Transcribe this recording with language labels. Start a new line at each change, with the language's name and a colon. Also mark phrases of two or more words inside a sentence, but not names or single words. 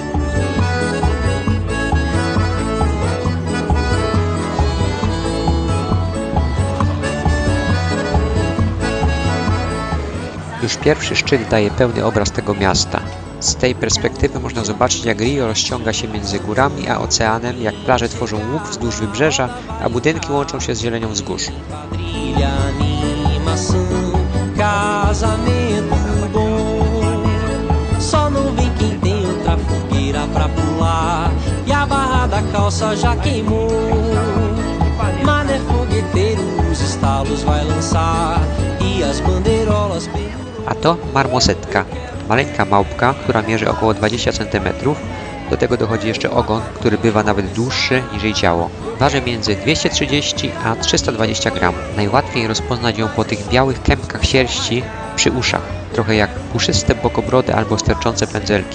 Polish: Już pierwszy szczyt daje pełny obraz tego miasta. Z tej perspektywy można zobaczyć, jak Rio rozciąga się między górami a oceanem, jak plaże tworzą łup wzdłuż wybrzeża, a budynki łączą się z zielenią wzgórz.
Portuguese: Casamento bom, só não vem quem tem outra fogueira pra pular e a barra da calça já queimou. Mané fogueteiro os estalos vai lançar e as bandeirolas.
Polish: A to marmosetka, maleńka małpka, która mierzy około 20 cm. Do tego dochodzi jeszcze ogon, który bywa nawet dłuższy niż jej ciało. Waży między 230 a 320 gram. Najłatwiej rozpoznać ją po tych białych kępkach sierści przy uszach, trochę jak puszyste bokobrody albo sterczące pędzelki.